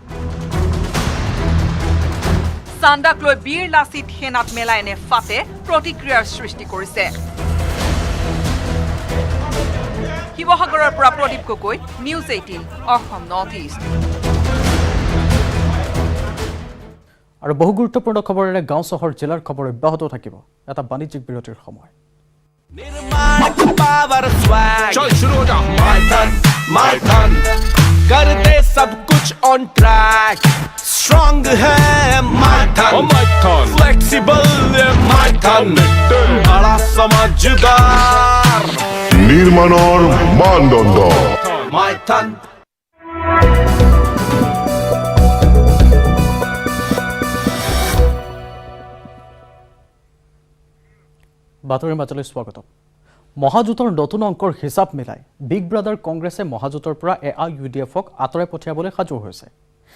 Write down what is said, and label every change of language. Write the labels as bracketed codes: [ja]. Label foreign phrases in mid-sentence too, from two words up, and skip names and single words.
[as] চান্দাক লৈ বীৰলাচিত সেনাত মেলা এনে ফাটে প্ৰতিক্ৰিয়াৰ সৃষ্টি কৰিছে। শিৱসাগৰৰ পৰা প্ৰদীপ গগৈ, নিউজ 18 অসম নৰ্থ ইষ্ট। আৰু বহু গুৰুত্বপূৰ্ণ খবৰেৰে গাঁও চহৰ জিলাৰ খবৰ অব্যাহত থাকিব। এটা বাণিজ্যিক বিৰতিৰ সময়। [hi] चल शुरू हो जा माय धन कर दे सब कुछ [en] on track [hi] स्ट्रॉन्ग है माय धन फ्लेक्सिबल माय धन बड़ा समझदार निर्माणर मानदंड माय धन। [as] বাতৰিৰ মাজলৈ স্বাগতম। মহাজোঁটৰ নতুন অংকৰ হিচাপ মিলাই [en] big brother [as] কংগ্ৰেছে মহাজোঁটৰ পৰা AIUDFক আঁতৰাই পঠিয়াবলৈ সাজু হৈছে।